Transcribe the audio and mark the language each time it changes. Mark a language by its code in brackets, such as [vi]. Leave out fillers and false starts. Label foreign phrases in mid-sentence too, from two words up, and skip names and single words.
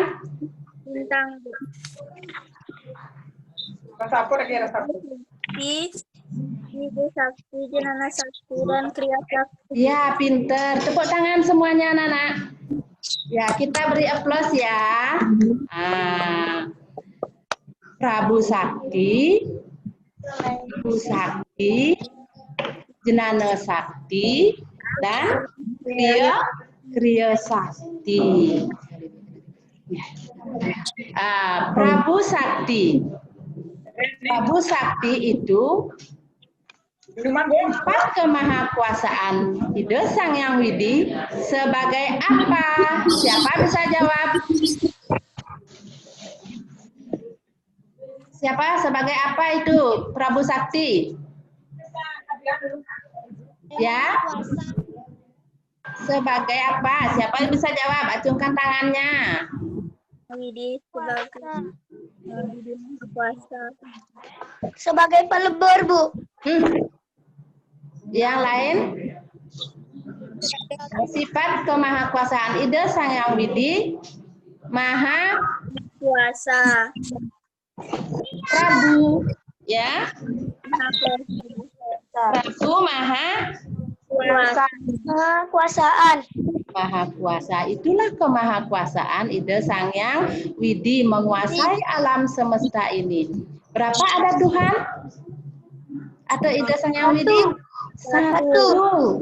[id] Bintang. Ibu Sakti, Jenana Sakti, dan Kriya Sakti. Ya, pinter. Tepuk tangan semuanya, anak-anak. Ya, kita beri aplaus ya. Prabu Sakti, Ibu Sakti, Jenana Sakti, dan Kriya Sakti. Prabu Sakti. Prabu Sakti itu empat kemahakuasaan ide Sang Hyang Widi sebagai apa? Siapa bisa jawab? Siapa sebagai apa itu Prabu Sakti? Ya? Sebagai apa? Siapa yang bisa jawab? Acungkan tangannya. Widi sebagai kuasa. Sebagai pelebur, Bu. Yang lain? Sifat kemahakuasaan ide Sang Hyang Widi maha Kuasa. Prabu, ya. Prabu maha Kuasaan. maha kuasa. Itulah kemahakuasaan ide Sang Hyang Widi menguasai alam semesta ini. Berapa ada Tuhan? Atau ide Sang Hyang Widi? Satu.